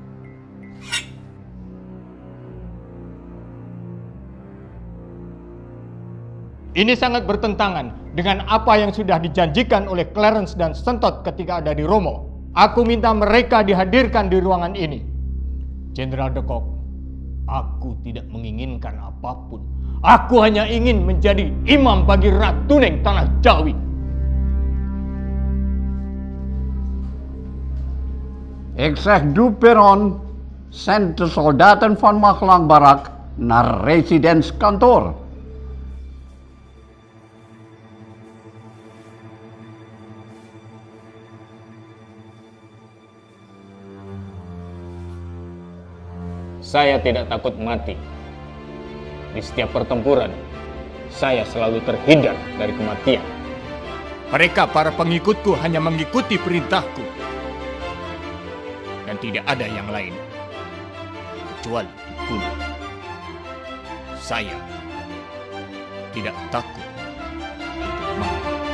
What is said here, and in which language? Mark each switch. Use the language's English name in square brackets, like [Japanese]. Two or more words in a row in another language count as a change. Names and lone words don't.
[Indonesian] Ini sangat bertentangan dengan apa yang sudah dijanjikan oleh Clarence dan Sentot ketika ada di Romo. Aku minta mereka dihadirkan di ruangan ini. Jenderal de Kock, aku tidak menginginkan apapun. Aku hanya ingin menjadi imam bagi Ratuning Tanah Jawi. [Dutch] Ik zeg du Peron, send de soldaten van Magelang Barak naar residentskantoor. [Indonesian] Saya tidak takut mati. Di setiap pertempuran, saya selalu terhindar dari kematian. Mereka para pengikutku hanya mengikuti perintahku. Dan tidak ada yang lain. Kecuali dibunuh. Saya tidak takut untuk mati.